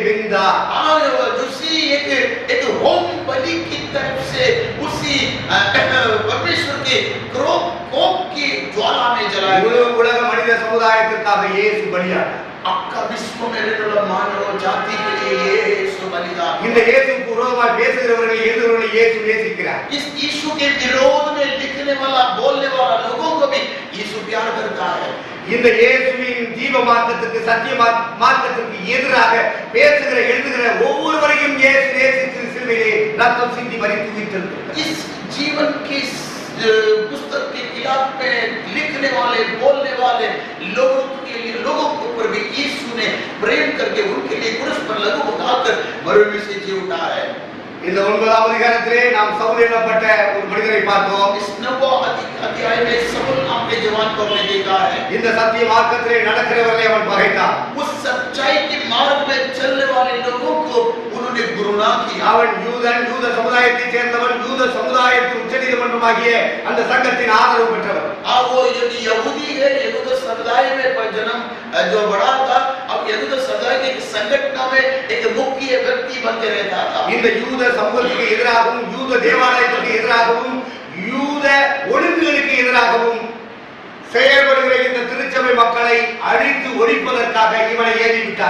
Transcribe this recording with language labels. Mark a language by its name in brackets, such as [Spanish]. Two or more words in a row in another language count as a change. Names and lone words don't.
[Tamil] எரிந்தார். [Hindi] उसी एक होम बलि की तरफ से उसी परमेश्वर के क्रोध कोप की ज्वाला में जलाया [Tamil] முழு உலக மனித சமுதாயத்திற்காக இயேசு பலியானார். [Hindi] आपका विश्व में रहने वाला मानव जाति के लिए यीशु बलिदान. [Tamil] இந்த இயேசுவுக்கு விரோதமாக பேசுகிறவர்களை எதிர்க்கிறவர்களை இயேசு நேசிக்கிறார். [Hindi] इस यीशु के विरोध में लिखने वाला बोलने वाला लोगों को भी यीशु प्यार करता है. [Tamil] இந்த இயேசுவின் ஜீவ மார்க்கத்துக்கு சத்திய மார்க்கத்துக்கு எதிராக பேசுகிற எழுதுகிற ஒவ்வொருவரையும் இயேசு நேசித்து சிலுவையிலே ரத்தம் சிந்தி மரித்து உயிர்த்தெழுந்தார். [Hindi] इस जीवन की पुस्तक के खिलाफ में लिखने वाले बोलने वाले लोगों के ऊपर भी यीशु ने प्रेम करके उनके लिए क्रूस पर लहू उठाकर मरने से जी उठा है. [Tamil] இந்த 9ஆம் அதிகாரத்திலே நாம் சவுல் எனப்பட்ட ஒரு மனிதரை பார்த்தோம். [Hindi] इस 9वें अध्याय में सौल नाम के जवान को हमने देखा है. [Tamil] இந்த சத்திய மார்க்கத்திலே நடக்கிறவர்களை அவன் பகைத்தான். [Hindi] उस सच्चाई के मार्ग में चलने वाले लोगों को उन्होंने घृणा किया. [Tamil] அவன் யூத சமுதாயத்தைச் சேர்ந்தவன், யூத சமுதாயத்தின் உச்சநீதிமன்றமாகிய அந்த சங்கத்தின் ஆதரவு பெற்றவன். [Hindi] वो यदि यहूदी है, यहूद समुदाय में जन्म जो बड़ा था, अब यहूद समुदाय के संगठन में एक मुख्य व्यक्ति बन के रहता था. [Tamil] இந்த யூத சமூகத்துக்கு எதிராகவும், யூத தேவாலயத்துக்கு எதிராகவும், யூத ஒழுங்குகளுக்கு எதிராகவும் செயல்படுகிற இந்த திருச்சபை மக்களை அழித்து ஒழிப்பதற்காக இவனை ஏவி விட்டார்.